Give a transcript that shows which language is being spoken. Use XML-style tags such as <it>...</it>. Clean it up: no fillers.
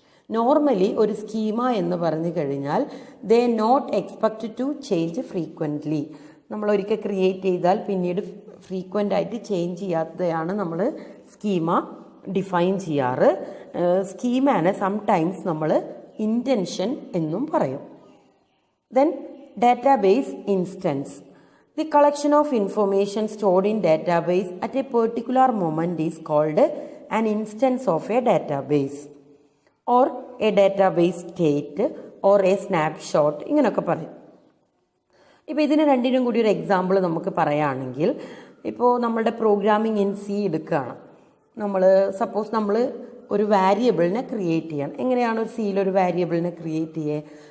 <en>normally</en> <ml>ഒരു schema എന്ന് പറഞ്ഞു കഴിഞ്ഞാൽ</ml> <en>They not expect to change frequently.</en> <ml>നമ്മൾ ഒരിക്കൽ ക്രിയേറ്റ് ചെയ്താൽ പിന്നീട് ഫ്രീക്വൻ്റ് ആയിട്ട് ചേഞ്ച് ചെയ്യാത്തതാണ് നമ്മൾ സ്കീമ ഡിഫൈൻ ചെയ്യാറ്. സ്കീമാനെ സംടൈംസ് നമ്മൾ ഇൻറ്റൻഷൻ എന്നും പറയും.</ml> <en>Then database instance. The collection of information stored in database at a particular moment is called an instance of a database or a database state or a snapshot.</en> <ml>ഇങ്ങനെയൊക്കെ പറയും. ഇപ്പോൾ ഇതിന് രണ്ടിനും കൂടി ഒരു എക്സാമ്പിൾ നമുക്ക് പറയുകയാണെങ്കിൽ, ഇപ്പോൾ നമ്മളുടെ പ്രോഗ്രാമിംഗ് ഇൻ സി എടുക്കുകയാണ്. സപ്പോസ് നമ്മൾ ഒരു വാരിയബിളിനെ ക്രിയേറ്റ് ചെയ്യണം. എങ്ങനെയാണ് ഒരു സിയിൽ ഒരു വാരിയബിളിനെ ക്രിയേറ്റ് ചെയ്യുക?</ml>